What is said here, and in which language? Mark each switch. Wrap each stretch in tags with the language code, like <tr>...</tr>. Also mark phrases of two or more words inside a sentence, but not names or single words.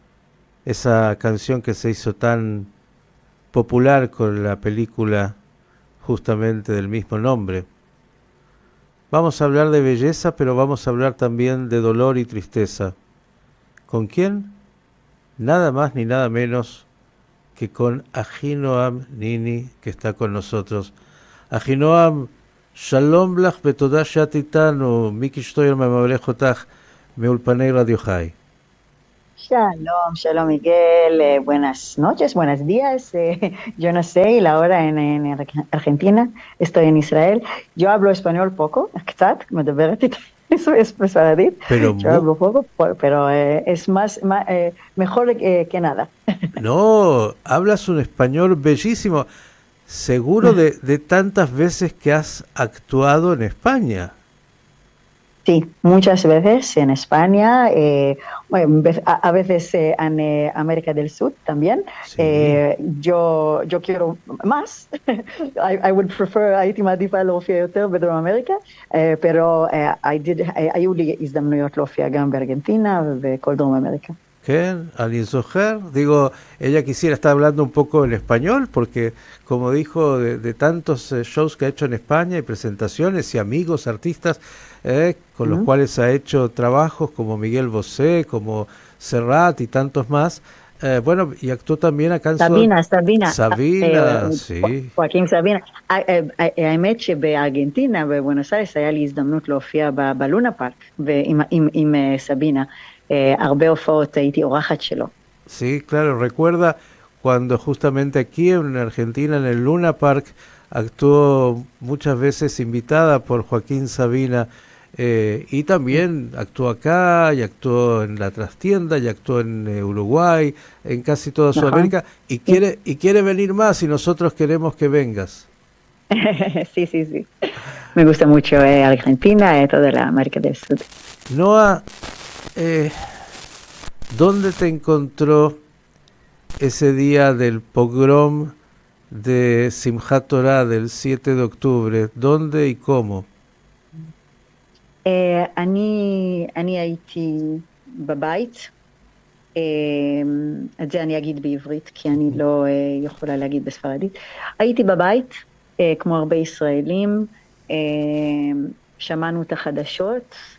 <es>Esa canción que se hizo tan popular con la película justamente del mismo nombre. Vamos a hablar de belleza, pero vamos a hablar también de dolor y tristeza. ¿Con quién? Nada más ni nada menos que con Ahinoam Nini, que está con nosotros. Ahinoam,</es> <he>שלום לך בתודה שאת איתנו מיקי שטויער ממלך אותך מאולפני רדיו חי.</he> <es>Shalom, shalom Miguel, buenas noches, buenos días, yo no sé, y la hora en Argentina, estoy en Israel, yo hablo español poco,</es> <he>קצת, מדברת בספרדית,</he> <es>Pero yo hablo poco, pero es mejor que nada. no, hablas un español bellísimo, seguro de tantas veces que has actuado en España. Sí, muchas veces en España, bueno, a veces en América del Sur también. Sí. yo quiero más.</es> <en>I would prefer,</en> <he>הייתי מעדיפה להופיע יותר בדרום אמריקה, pero היו לי הזדמנויות להופיע גם בארגנטינה ובכל דרום אמריקה.</he> <es>¿Qué? ¿Alguien Soher? Digo, ella quisiera estar hablando un poco en español, porque como dijo, de tantos shows que ha hecho en España y presentaciones y amigos, artistas, con los cuales ha hecho trabajos como Miguel Bosé, como Serrat y tantos más. Bueno, y actuó también acá en Sabina, Sabina, sí.</es> <he>חכים סבינה. האמת שבארגנטינה, בבואנוס איירס, היה לי הזדמנות להופיע בלונה פארק, עם סבינה. הרבה הופעות הייתי אורחת שלו.</he> <es>Sí, claro, recuerda cuando justamente aquí en Argentina, en el Luna Park, actuó muchas veces invitada por Joaquín Sabina, y también actuó acá, y actuó en la trastienda, y actuó en Uruguay, en casi toda Sudamérica, y quiere venir más, y nosotros queremos que vengas. Sí, sí, sí. Me gusta mucho Argentina, toda la América del Sur. Noah, ¿dónde te encontró ese día del pogrom de Simchat Torah del 7 de octubre? ¿Dónde y cómo?</es> <he>אני הייתי בבית, את זה אני אגיד בעברית, כי אני לא יכולה להגיד בספרדית. הייתי בבית, כמו הרבה ישראלים, שמענו את החדשות.</he>